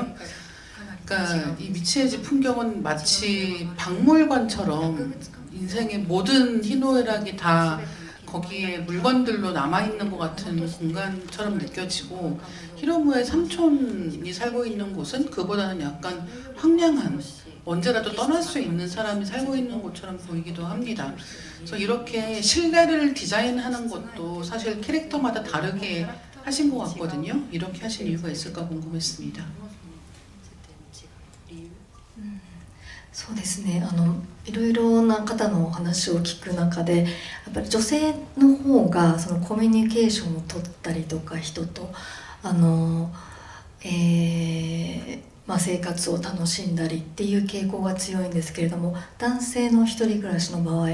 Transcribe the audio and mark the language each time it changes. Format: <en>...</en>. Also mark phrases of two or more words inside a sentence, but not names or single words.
<ko>그러니까 이 미치의 집 풍경은 마치 박물관처럼 인생의 모든 희노애락이 다 거기에 물건들로 남아있는 것 같은 공간처럼 느껴지고, 히로무의 삼촌이 살고 있는 곳은 그보다는 약간 황량한, 언제라도 떠날 수 있는 사람이 살고 있는 곳처럼 보이기도 합니다. 그래서 이렇게 실내를 디자인하는 것도 사실 캐릭터마다 다르게 하신 것 같거든요. 이렇게 하신 이유가 있을까 궁금했습니다.</ko> <ja>そうですね、いろいろな方のお話を聞く中でやっぱり女性の方がそのコミュニケーションを取ったりとか人と生活を楽しんだりっていう傾向が強いんですけれども、男性の一人暮らしの場合</ja>